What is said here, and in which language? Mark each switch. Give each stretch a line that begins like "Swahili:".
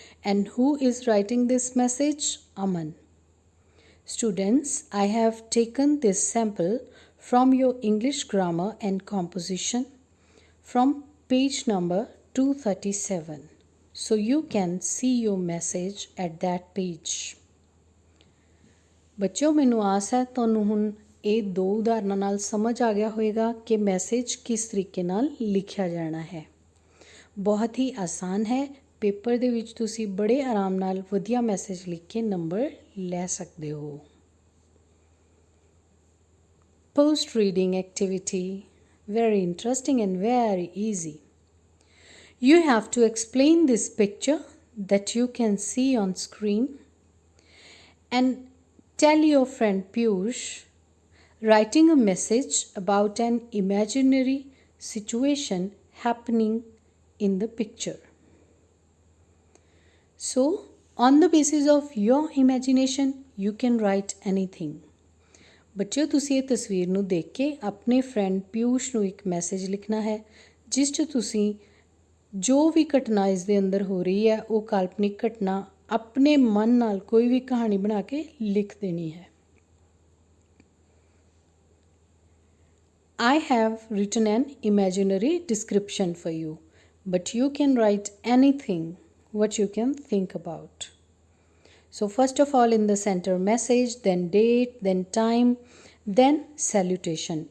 English: And who is writing this message? Aman. Students, I have taken this sample from your English grammar and composition from page number 237. So you can see your message at that page.
Punjabi: ਬੱਚਿਓ ਮੈਨੂੰ ਆਸ ਹੈ ਤੁਹਾਨੂੰ ਹੁਣ ਇਹ ਦੋ ਉਦਾਹਰਨਾਂ ਨਾਲ ਸਮਝ ਆ ਗਿਆ ਹੋਵੇਗਾ ਕਿ ਮੈਸੇਜ ਕਿਸ ਤਰੀਕੇ ਨਾਲ ਲਿਖਿਆ ਜਾਣਾ ਹੈ। ਬਹੁਤ ਹੀ ਆਸਾਨ ਹੈ। ਪੇਪਰ ਦੇ ਵਿੱਚ ਤੁਸੀਂ ਬੜੇ ਆਰਾਮ ਨਾਲ ਵਧੀਆ ਮੈਸੇਜ ਲਿਖ ਕੇ ਨੰਬਰ ਲੈ ਸਕਦੇ ਹੋ।
English: Post reading activity, very interesting and very easy. You have to explain this picture that you can see on screen and tell your friend Piyush writing a message about an imaginary situation happening in the picture. So, on the basis of your imagination, you can write anything.
Punjabi: ਬੱਚਿਓ ਤੁਸੀਂ ਇਹ ਤਸਵੀਰ ਨੂੰ ਦੇਖ ਕੇ ਆਪਣੇ friend Piyush ਨੂੰ ਇੱਕ message ਲਿਖਣਾ ਹੈ ਜਿਸ 'ਚ ਤੁਸੀਂ ਜੋ ਵੀ ਘਟਨਾ ਇਸ ਦੇ ਅੰਦਰ ਹੋ ਰਹੀ ਹੈ ਉਹ ਕਾਲਪਨਿਕ ਘਟਨਾ ਆਪਣੇ ਮਨ ਨਾਲ ਕੋਈ ਵੀ ਕਹਾਣੀ ਬਣਾ ਕੇ ਲਿਖ ਦੇਣੀ ਹੈ।
English: I have written an imaginary description for you, but you can write anything what you can think about. So first of all, in the center message, then date, then time, then salutation.